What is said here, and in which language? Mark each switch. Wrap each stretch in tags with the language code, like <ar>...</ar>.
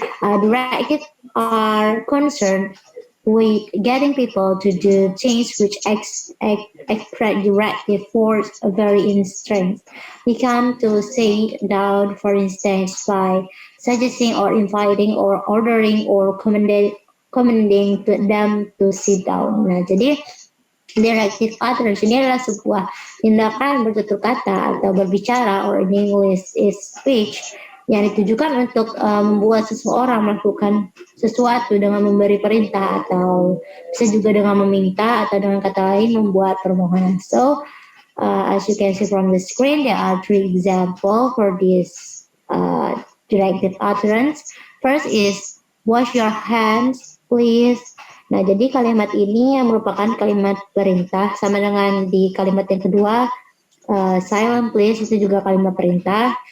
<en>Directives are concerned with getting people to do things which express directive force vary in strength. We come to say down, for instance, by suggesting or inviting or ordering or commanding to them to sit down.</en> <id>Nah, jadi directive utterance ini adalah sebuah tindakan bertutur kata atau berbicara,</id> <en>or in English is speech,</en> <id>yang ditujukan untuk membuat seseorang melakukan sesuatu dengan memberi perintah, atau bisa juga dengan meminta, atau dengan kata lain membuat permohonan.</id> <en>So, as you can see from the screen, there are 3 examples for this directive utterance. First is, wash your hands, please.</en> <id>Nah, jadi kalimat ini merupakan kalimat perintah, sama dengan di kalimat yang kedua,</id> <en>silent please,</en> <id>itu juga kalimat perintah.</id>